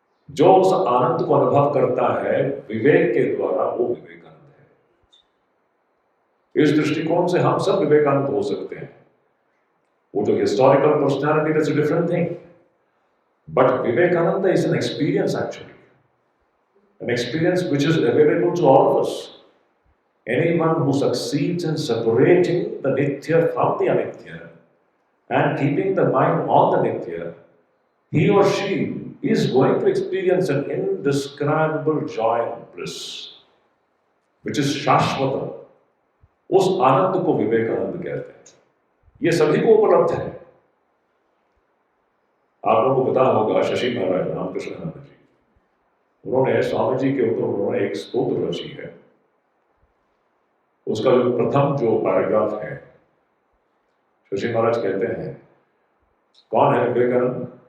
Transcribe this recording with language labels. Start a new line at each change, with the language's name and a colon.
Hindi: जो उस आनंद को अनुभव करता है विवेक के द्वारा, वो विवेकानंद है। इस दृष्टिकोण से हम सब विवेकानंद हो सकते हैं। वो जो
English: Historical personality, that's a different thing, but Vivekananda is an experience actually, an experience which is available to all of us. Anyone who succeeds in separating the nitya from the anitya and keeping the mind on the nitya, he or she is going to experience an indescribable joy and bliss, which is shashvata.
Hindi: उस आनंद को विवेकानंद कहते हैं। ये सभी को उपलब्ध है। आप लोगों को पता होगा, शशि महाराज रामकृष्णानंद जी, उन्होंने स्वामी जी के ऊपर उन्होंने एक स्तोत्र रची है, उसका जो प्रथम जो पैराग्राफ है, शशि महाराज कहते हैं, कौन है विवेकानंद?